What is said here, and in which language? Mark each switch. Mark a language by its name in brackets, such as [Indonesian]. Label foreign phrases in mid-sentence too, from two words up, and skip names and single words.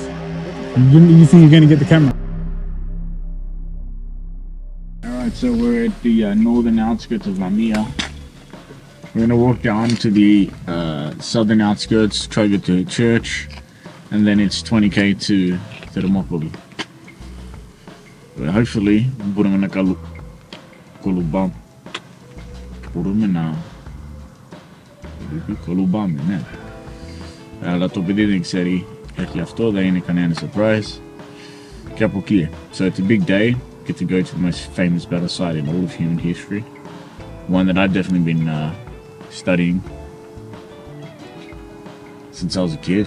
[English] You think you're gonna get the camera? Alright, so we're at the northern outskirts of La Mia. We're gonna walk down to the southern outskirts, try to get to a church, and then it's 20k to Thermopylae. But hopefully, [Greek] μπορούμε να κολουμπάμε. Μπορούμε να κολουμπάμε, ναι. Αλλά το παιδί δεν ξέρει έχει αυτό, δεν είναι κανένα surprise. Και από εκεί. [English] So it's a big day. Get to go to the most famous battle site in all of human history. One that I've definitely been studying since I was a kid.